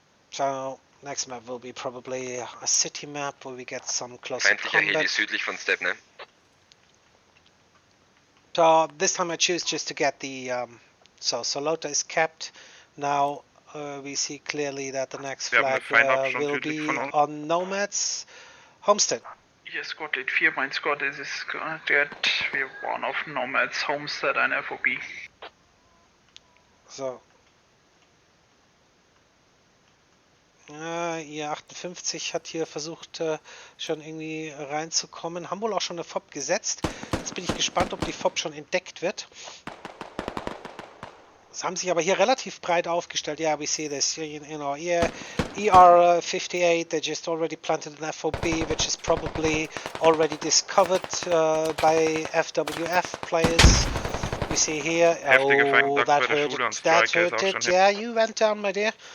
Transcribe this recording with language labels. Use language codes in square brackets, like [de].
[en] So next map will be probably a city map where we get some closer combat. [de] Südlich von Step, ne? [en] So this time I choose just to get the so Solota is capped. Now we see clearly that the next flag will be on Nomads Homestead. [de] Hier ist Squad Lead 4, mein Squad ist dead. Wir waren auf Nomads Homestead, eine FOB. [en] So. [de] Ja, 58 hat hier versucht schon irgendwie reinzukommen. Haben wohl auch schon eine FOB gesetzt. Jetzt bin ich gespannt, ob die FOB schon entdeckt wird. Sie haben sich aber hier relativ breit aufgestellt. [en] Yeah, we see this, you know, yeah, ER58, they just already planted an FOB, which is probably already discovered by FWF players. We see here, oh, that hurt it, yeah, you went down, my dear.